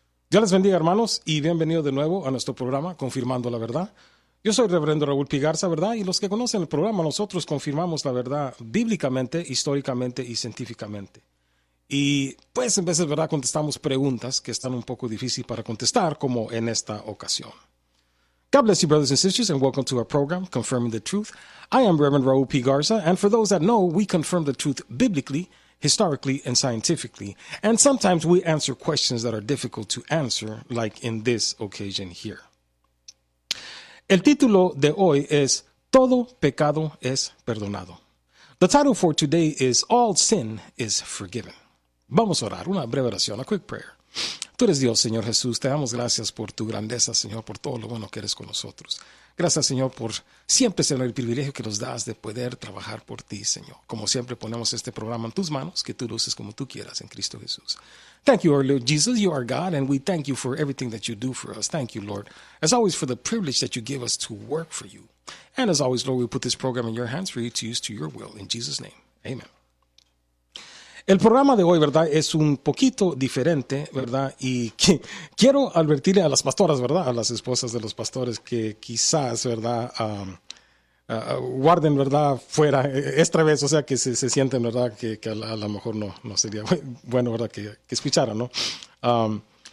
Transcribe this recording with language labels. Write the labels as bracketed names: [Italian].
[Spanish] Dios les bendiga, hermanos, y bienvenido de nuevo a nuestro programa Confirmando la Verdad. Yo soy Reverendo Raúl Pigarza, ¿verdad? Y los que conocen el programa, nosotros confirmamos la verdad bíblicamente, históricamente y científicamente. Y pues en veces, ¿verdad?, contestamos preguntas que están un poco difíciles para contestar, como en esta ocasión. [English] God bless you, brothers and sisters, and welcome to our program, Confirming the Truth. I am Reverend Raúl Pigarza, and for those that know, we confirm the truth biblically, historically, and scientifically. And sometimes we answer questions that are difficult to answer, like in this occasion here. [Spanish] El título de hoy es Todo Pecado Es Perdonado. [English] The title for today is All Sin Is Forgiven. [Spanish] Vamos a orar, una breve oración, [English] a quick prayer. [Spanish] Tú eres Dios, Señor Jesús. Te damos gracias por tu grandeza, Señor, por todo lo bueno que eres con nosotros. Gracias, Señor, por siempre ser el privilegio que nos das de poder trabajar por ti, Señor. Como siempre, ponemos este programa en tus manos, que tú luces como tú quieras en Cristo Jesús. [English] Thank you, Lord Jesus. You are God, and we thank you for everything that you do for us. Thank you, Lord, as always, for the privilege that you give us to work for you. And as always, Lord, we put this program in your hands for you to use to your will. In Jesus' name, amen. [Spanish] El programa de hoy, ¿verdad?, es un poquito diferente, ¿verdad?, y que quiero advertirle a las pastoras, ¿verdad?, a las esposas de los pastores que quizás, ¿verdad?, guarden, ¿verdad?, fuera, esta vez, o sea, que se sienten, ¿verdad?, que a lo mejor no sería bueno, ¿verdad?, que escucharan, ¿no?